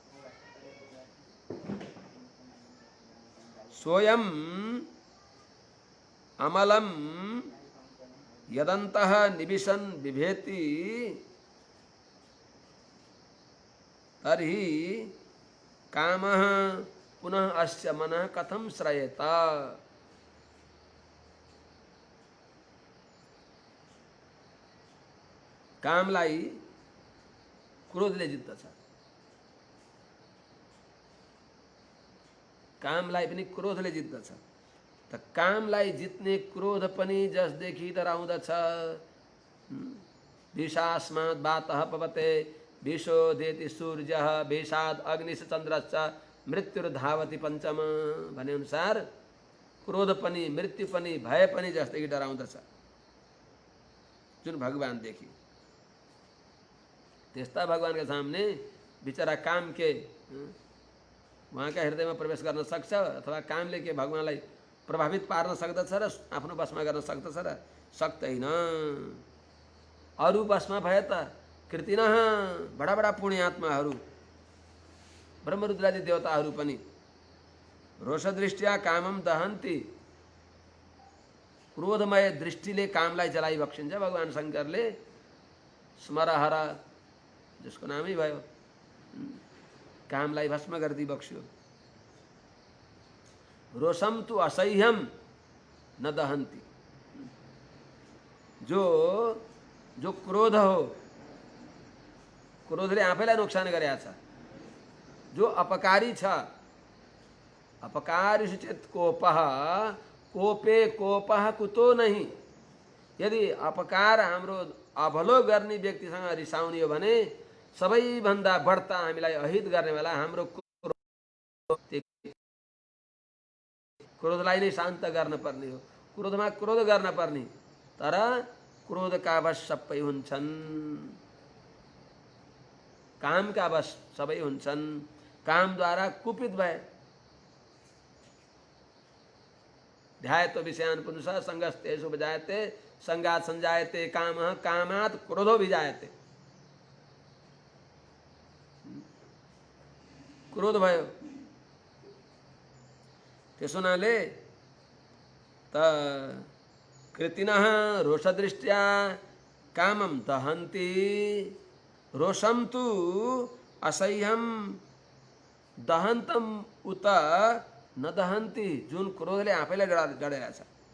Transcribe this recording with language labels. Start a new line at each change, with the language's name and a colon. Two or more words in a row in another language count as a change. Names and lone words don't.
Sanskrit: सोऽयं अमलं यदन्तः निविशन् बिभेति तर्हि कामः पुनः अस्य मनः कथं श्रयेत।
Nepali: कामलाई क्रोधले जित्दछ, कामलाई पनि क्रोधले जित्दछ। त कामलाई जित्ने क्रोध पनि जसदेखि डराउँदछ।
Sanskrit: विषास्मात् वातः पवते विशोदेति सूर्यः विषाद अग्निश्च चन्द्रश्च मृत्युर्धावति पञ्चम
Nepali: भने अनुसार क्रोध पनि, मृत्यु पनि, भय पनि जसदेखि डराउँदछ जुन भगवानदेखि, त्यस्ता भगवानका सामने बिचरा काम के उहाँका हृदयमा प्रवेश गर्न सक्छ अथवा कामले के भगवानलाई प्रभावित पार्न सक्दछ र आफ्नो वशमा गर्न सक्दछ र सक्दैन। अरू वशमा भए त कृतिनः बडा बडा पुण्यात्माहरू ब्रह्मरुद्रादि देवताहरू पनि
Sanskrit: रोषदृष्ट्या कामं दहन्ति,
Nepali: क्रोधमय दृष्टिले कामलाई जलाइबक्सिन्छ। भगवान शङ्करले स्मरहर जसको नामै भयो कामलाई भस्म गरिदिबक्स्यो। रोषम तु असह्यम न दहन्ति, जो क्रोध हो, क्रोधले आफैलाई नोक्सान गरेको छ। जो अपकारी छ,
Sanskrit: अपकारी चेत कोपः कोपे कोपः कुतो नहीं।
Nepali: यदि अपकार हाम्रो अभलो गर्ने व्यक्तिसँग रिसाउने हो भने सबैभन्दा बढ्ता हामीलाई अहित गर्ने बेला हाम्रो क्रोधलाई नै शान्त गर्न पर्ने हो। क्रोधमा क्रोध गर्न पर्ने, तर क्रोधका वश सबै हुन्छन्, कामका वश सबै हुन्छन्। कामद्वारा कुपित भए
Sanskrit: ध्यायतो विषयान् पुंसः संगस्तेषु विजायते संगात् संजायते कामः कामात् क्रोधो विजायते।
Nepali: क्रोध भयो त्यसो हुनाले त
Sanskrit: कृतिनः रोषदृष्ट्या कामं दहन्ति रोषं तु असह्यं दहन्तम उत न दहन्ति।
Nepali: जुन क्रोधले आफैलाई डढेको छ।